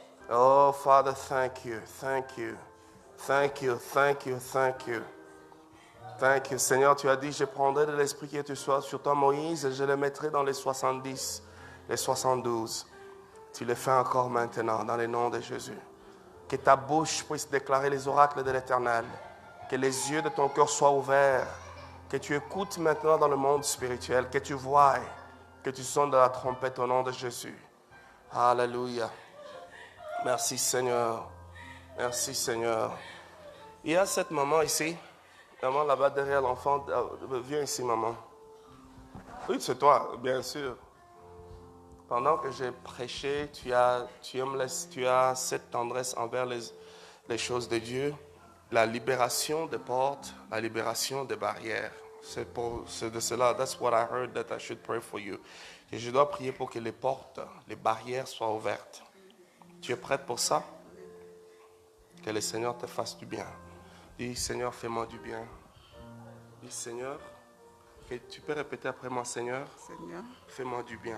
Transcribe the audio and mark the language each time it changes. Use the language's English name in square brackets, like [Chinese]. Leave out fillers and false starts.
[English] Oh Father, thank you, thank you, thank you, thank you, thank you. Thank you. [French] Seigneur, tu as dit, je prendrai de l'esprit qui est sur toi, Moïse, et je le mettrai dans les 70, les 72. Tu le fais encore maintenant, dans le nom de Jésus. Que ta bouche puisse déclarer les oracles de l'Éternel. Que les yeux de ton cœur soient ouverts. Que tu écoutes maintenant dans le monde spirituel. Que tu voies. Que tu sonnes de la trompette au nom de Jésus. Alléluia. Merci Seigneur. Merci Seigneur. Il y a cette maman ici. Maman là-bas derrière l'enfant. Viens ici maman. Oui, c'est toi, bien sûr. Pendant que j'ai prêché, tu as cette tendresse envers les choses de Dieu, la libération des portes, la libération des barrières. C'est de cela, [English] that's what I heard that I should pray for you. [French] Et je dois prier pour que les portes, les barrières soient ouvertes. Tu es prête pour ça? Que le Seigneur te fasse du bien. Dis, Seigneur, fais-moi du bien. Dis, Seigneur, tu peux répéter après moi, Seigneur, Seigneur, fais-moi du bien.